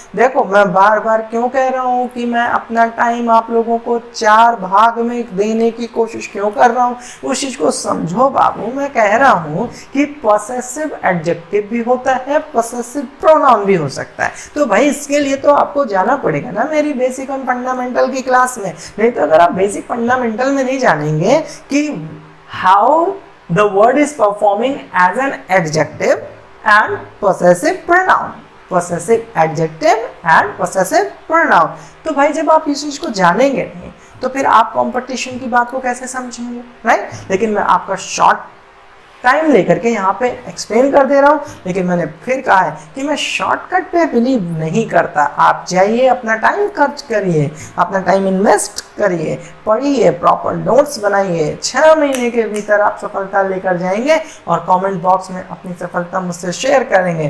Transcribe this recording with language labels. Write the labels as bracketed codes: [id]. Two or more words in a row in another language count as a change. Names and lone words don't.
[hi] देखो मैं बार बार क्यों कह रहा हूँ कि मैं अपना टाइम आप लोगों को 4 भाग में देने की कोशिश क्यों कर रहा हूँ, उस चीज को समझो बाबू। मैं कह रहा हूँ कि [en] possessive adjective [hi] भी होता है, [en] possessive pronoun [hi] भी हो सकता है। तो भाई इसके लिए तो आपको जाना पड़ेगा ना मेरी [en] basic and fundamental [hi] की क्लास में, नहीं तो अगर आप [en] basic fundamental [hi] में नहीं जानेंगे कि [en] how the word is performing as an adjective and possessive pronoun, possessive adjective and possessive pronoun। [hi] तो भाई जब आप इस चीज को जानेंगे नहीं तो फिर आप कंपटीशन की बात को कैसे समझेंगे, राइट? लेकिन मैं आपका [en] short time [hi] लेकर के यहाँ पे एक्सप्लेन कर दे रहा हूँ, लेकिन मैंने फिर कहा है कि मैं शॉर्टकट पे बिलीव नहीं करता। आप जाइए, अपना टाइम खर्च करिए, अपना [en] time invest [hi] करिए, पढ़िए, [en] proper notes [hi] बनाइए, 6 महीने के भीतर आप सफलता लेकर जाएंगे और [en] comment box [hi] में अपनी सफलता मुझसे शेयर करेंगे।